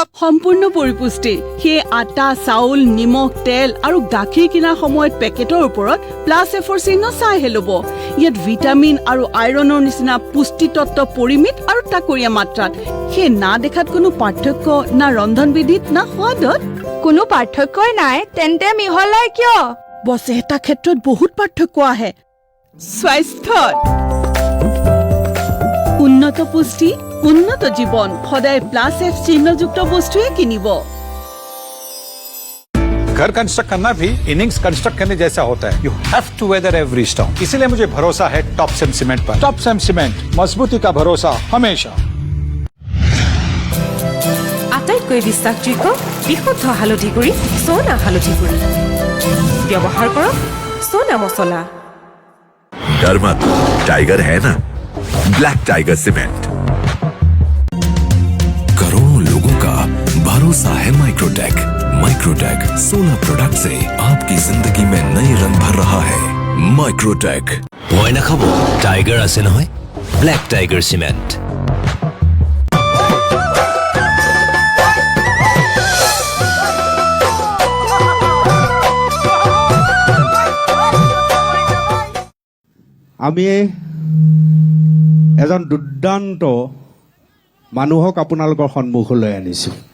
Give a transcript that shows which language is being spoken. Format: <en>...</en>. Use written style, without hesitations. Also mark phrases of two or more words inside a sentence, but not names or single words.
<as>সম্পূৰ্ণ পৰিপুষ্টি সেই আটা চাউল নিমখ তেল আৰু গাখীৰ কিনাৰ সময়ত পেকেটৰ ওপৰত প্লাছ এফৰ চিহ্ন চাইহে ল'ব ইয়াত ভিটামিন আৰু আইৰণৰ নিচিনা পুষ্টি তত্ত্ব পৰিমিত আৰু তাকৰীয়া মাত্ৰাত সেই না দেখাত কোনো পাৰ্থক্য না ৰন্ধনবিধিত না সোৱাদত কোনো পাৰ্থক্যই নাই তেন্তে মিহলাই কিয় বছে এটা ক্ষেত্ৰত বহুত পাৰ্থক্য আহে স্বাস্থ্যত উন্নত পুষ্টি উন্নত জীৱন সদায় প্লাছ এফ চিহ্নযুক্ত বস্তুৱে কিনিব</as> <hi>घर कंस्ट्रक्ट करना भी इनिंग्स कंस्ट्रक्ट करने जैसा होता है</hi> <en>you have to weather every storm</en> <hi>इसीलिए मुझे भरोसा है टॉप सेम सीमेंट पर टॉप सेम सीमेंट मजबूती का भरोसा हमेशा</hi> <as>আটাইতকৈ বিশ্বাসযোগ্য বিশুদ্ধ হালধি গুড়ি সোনা হালধি গুড়ি ব্যৱহাৰ কৰক সোনা মছলা</as> <hi>डर मत टाइगर है ना ब्लैक टाइगर सीमेंट करोड़ों लोगों का भरोसा है माइक्रोटेक माइक्रोटेक 16 प्रोडक्ट से आपकी जिंदगी में नई रंग भर रहा है। माइक्रोटेक</hi> <as>ভয় নাখাব টাইগাৰ আছে নহয় ব্লেক টাইগাৰ সিমেন্ট আমি এজন দুৰ্দান্ত মানুহক আপোনালোকৰ সন্মুখলৈ আনিছোঁ।</as>